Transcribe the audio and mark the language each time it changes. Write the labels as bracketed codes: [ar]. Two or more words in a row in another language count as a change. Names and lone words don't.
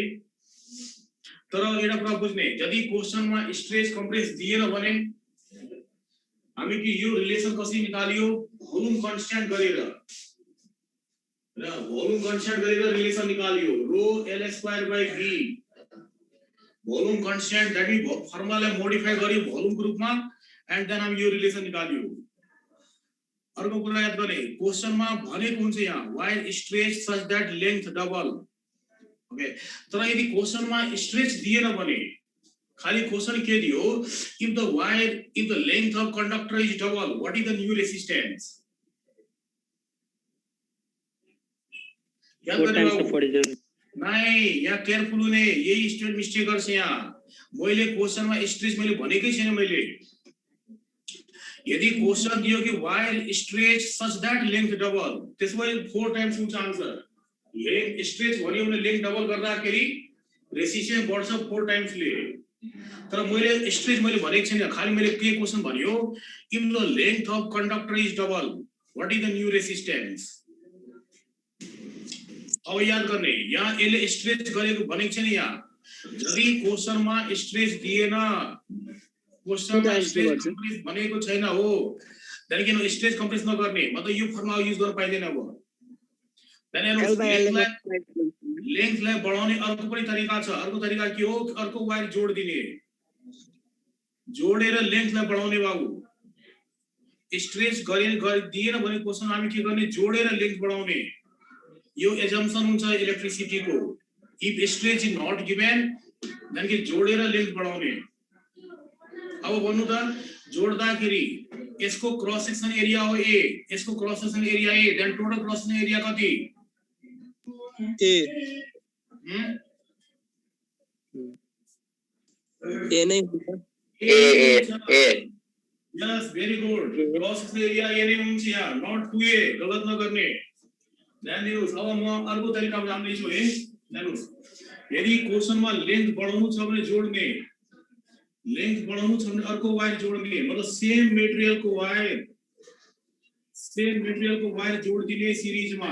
[ne] तर एउटा कुरा बुझ्ने यदि क्वेशनमा [en] stretch compress [ne] दिएन भने हामी कि यो रिलेसन कसरी निकालियो [en] volume constant [ne] गरेर र [en] volume constant [ne] गरेर रिलेसन निकालियो [en] rho l square by v volume constant. that means [ne] फर्मुलालाई मोडिफाई गरियो भोल्युम को रूपमा [en] and then [ne] हामी यो रिलेसन निकालियो। अर्को कुरा याद गर्ने क्वेशनमा भनेको हुन्छ यहाँ [en] wire stretch such that length double. okay [ne] तर यदि क्वेशनमा स्ट्रेच दिएन भने खाली क्वेशन के दियो [en] if the wire if the length of conductor is double what is the new resistance. [ne] नहीं यहाँ केयरफुल हुने यही [en] student mistake [ne] गर्छ। यहाँ मैले क्वेशनमा स्ट्रेच मैले भनेकै छैन। मैले यदि क्वेशन दियो कि [en] wire stretch such that length double [ne] त्यसमै 4 टाइम्स हुन्छ आन्सर। [en] length stretch [ne] भन्यो भने [en] length double [ne] गर्दाखेरि रेजिस्टेन्स बढ्छ 4 टाइम्स ले। तर मैले स्ट्रेच मैले भनेको छैन, खाली मैले के क्वेशन भन्यो [en] if the length of conductor is double what is the new resistance. [ne] अब याद गर्ने यहाँ यसले स्ट्रेच गरेको भनेको छैन। यहाँ यदि क्वेशनमा स्ट्रेच दिएन क्वेशनमा [en] stretch compress [ne] भनेको छैन हो त्यही किन [en] stretch compress [ne] नगर्ने मतलब यो [en] formula use [ne] गर्न पाइदैन। अब लेंथलाई बढाउने अर्को पनि तरिका छ। अर्को तरिका के हो अर्को वायर जोड दिने, जोडेर लेंथलाई बढाउने बाबु। स्ट्रेच दिएन भने क्वेशन हामी के गर्ने जोडेर लेंथ बढाउने। यो एजम्पसन हुन्छ इलेक्ट्रिसिटी को [en] if stretch is not given then [ne] के जोडेर लेंथ बढाउने। अब भन्नु त जोड्दाखेरि यसको [en] cross section area [ne] हो A, यसको [en] cross section area [ne] A, [en] then total cross section area [ne] कति? A A नै हुन्छ A [en] Yes, very good. Cross section area A [ne] नै हुन्छ यहाँ, [en] not 2A, [ne] गलत नगर्ने। ध्यान दिनुस्, अब म अर्को तरिकामा जान्दै छु है। हेर्नुस्, यदि क्वेशनमा लेन्थ बढाउनु छ भने जोड्ने, लेन्थ बढाउनु छ भने अर्को वायर जोड्ने, मतलब सेम मेटेरियलको वायर जोड्दिने सिरिजमा।